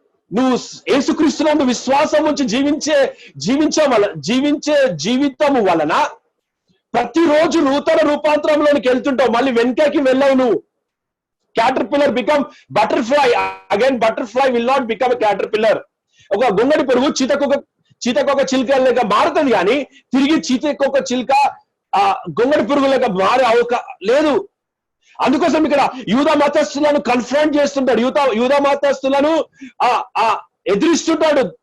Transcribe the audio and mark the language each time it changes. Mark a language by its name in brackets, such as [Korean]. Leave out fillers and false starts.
[Telugu] నువ్వు యేసుక్రీస్తునందు విశ్వాసం ఉంచి జీవించే జీవితము వలన ప్రతిరోజు నూతన రూపాంతరంలోనికి వెళ్తుంటావు. మళ్ళీ వెనకకి వెళ్ళవు నువ్వు. [English] caterpillar become butterfly. Again butterfly will not become a caterpillar. [Telugu] ఒక గొంగడి పురుగు చీతకొక చిలుక లేక మారుతుంది, కానీ తిరిగి చీతకొక చిలుక గొంగడి పురుగు లేక మారే లేదు. అందుకోసం ఇక్కడ యూదా మతస్థులను కన్ఫ్రంట్ చేస్తుంటాడు, యూదా మతస్థులను ఎదిరిస్తుంటాడు.